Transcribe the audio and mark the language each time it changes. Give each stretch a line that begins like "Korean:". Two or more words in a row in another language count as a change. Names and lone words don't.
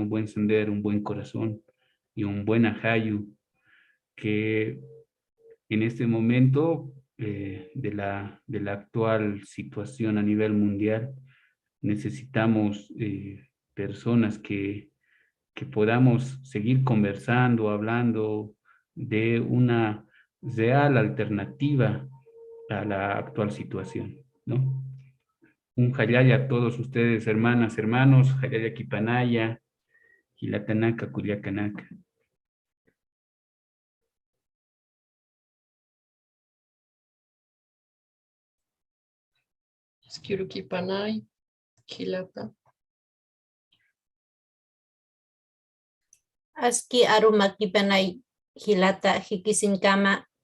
Spanish: un buen sendero, un buen corazón y un buen ajayu, que en este momento de la actual situación a nivel mundial necesitamos personas que podamos seguir conversando, hablando de una real alternativa a la actual situación, ¿no? Un jayaya a todos ustedes, hermanas, hermanos,
Aymara: jayaya kipanaya, hilatanaka, kuriakanaka. Skirukipanay, Kilata. Aski arumakipanay hilata hikisinkama.